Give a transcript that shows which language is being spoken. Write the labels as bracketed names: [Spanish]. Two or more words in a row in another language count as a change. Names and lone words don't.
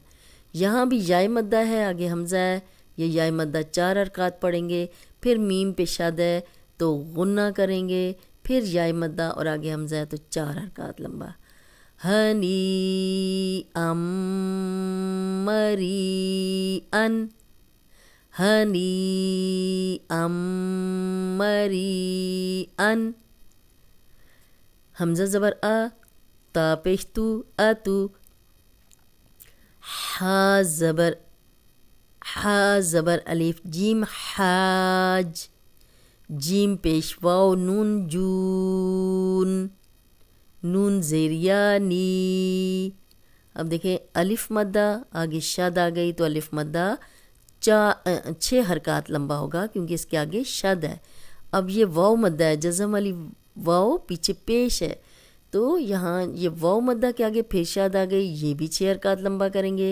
[Urdu] یہاں بھی یا مدہ ہے، آگے حمزہ ہے، یہ یا مدہ 4 حرکات پڑھیں گے، پھر میم پہ شد ہے تو غنہ کریں گے، پھر یا مدہ اور آگے حمزہ ہے تو 4 حرکات لمبا۔ [Arabic] ہنی ام مری ان، ہنی ام مری ان، [Urdu] حمزہ زبر آ، تا پیش تو، اتو، ہا زبر الف جیم حاج، جیم پیش واو نون جون، نون زیر یا نی۔ اب دیکھیں الف مدہ آگے شد آ گئی تو الف مدہ 6 حرکات لمبا ہوگا کیونکہ اس کے آگے شد ہے۔ اب یہ واو مدہ ہے، جزم والی واو پیچھے پیش ہے، تو یہاں یہ واو مدہ کے آگے پھر شاد آ گئی، یہ بھی 6 حرکات لمبا کریں گے۔